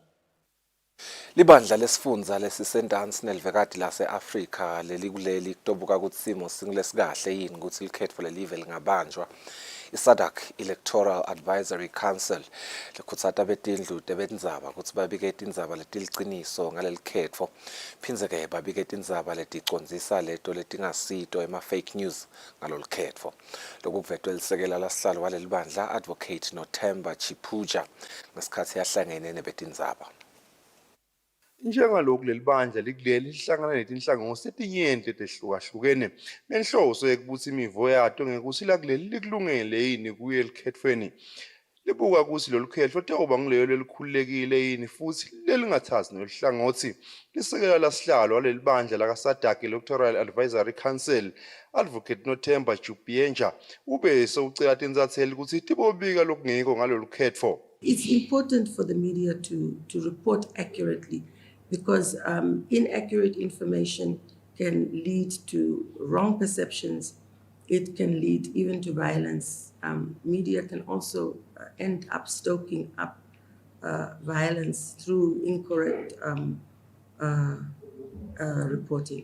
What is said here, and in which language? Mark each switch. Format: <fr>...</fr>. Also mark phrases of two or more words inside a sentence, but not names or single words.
<ss>Libandla lesifundza lesisendansi nelivekati lase-Afrika lelikuleli kutobuka ukuthi simo singilesikahle yini ukuthi likhetfo lelive lingabanjwa. ISADC Electoral Advisory Council likhutsata betindlu tebendzaba ukuthi babike tindzaba letiliciniso ngalelikhetfo phindze-ke babike tindzaba leticondzisa leto letingasito ema-</ss> <en>fake news</en> <ss>ngalolikhetfo. Lokhu kuvetwe lisekela lasihlalo waleli bandla Advocate Nothemba Chiphuja ngesikhathi yahlangene nebetindzaba. Njengalokhu leli bandla likuleli lihlangana netinhlangosi etinyenti tehlukahlukene nenhloso yokubuthi imivo yato ngekuthi lakuleli likulungele yini kuye elikhethweni libuka ukuthi lolu khetho tewuba ngilelo elikhululekile yini futhi lelingathazi nolihlangothi lisekela lasihlalo waleli bandla lakaSADC Electoral Advisory Council Advocate Nothemba Chiphuja ube sewucela tinzatheli ukuthi tibobika lokungekho ngalolu khetho.</ss> <en>It's important for the media to report accurately because inaccurate information can lead to wrong perceptions. It can lead even to violence. media can also end up stoking up violence through incorrect reporting.</en>